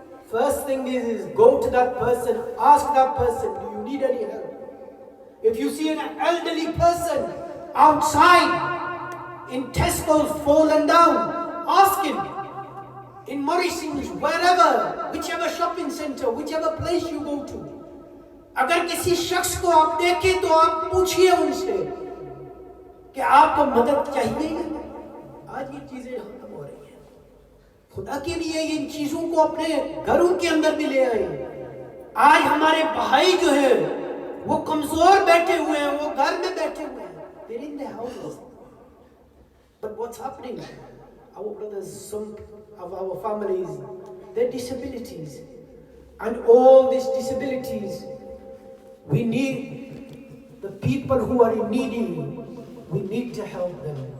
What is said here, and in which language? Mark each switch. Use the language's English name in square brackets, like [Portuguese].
[English] First thing is go to that person, ask that person, do you need any help? If you see an elderly person outside in Tesco's fallen down, ask him. In Morrison's, wherever, whichever shopping center, whichever place you go to. [Hindi] अगर किसी शख्स को आप देखें तो आप पूछिए उनसे कि आपको मदद चाहिए क्या? आज ये चीजें खत्म हो रही हैं. खुदा के लिए इन चीजों को अपने घरों के अंदर भी ले आए. आज हमारे भाई जो है वो कमजोर बैठे हुए हैं, वो घर में बैठे हुए हैं. [English] They're in their houses. But what's happening? Our brothers, some of our families, their disabilities, and all these disabilities, we need the people who are needy, we need to help them.